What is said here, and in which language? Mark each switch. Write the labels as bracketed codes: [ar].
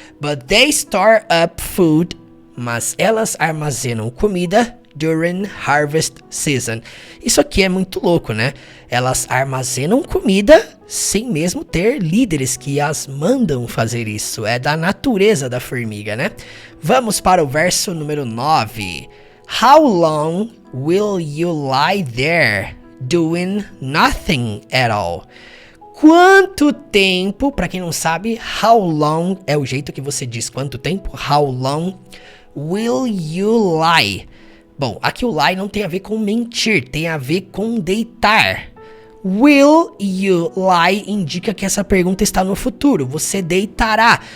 [en] But they store up food, [pt] mas elas armazenam comida [en] during harvest season. [pt] Isso aqui é muito louco, né? Elas armazenam comida sem mesmo ter líderes que as mandam fazer isso. É da natureza da formiga, né? Vamos para o verso número 9. [en] How long will you lie there doing nothing at all? [pt] Quanto tempo, pra quem não sabe, how long é o jeito que você diz quanto tempo. [en] How long will you lie? [pt] Bom, aqui o lie não tem a ver com mentir, tem a ver com deitar. [en] Will you lie [pt] indica que essa pergunta está no futuro, você deitará.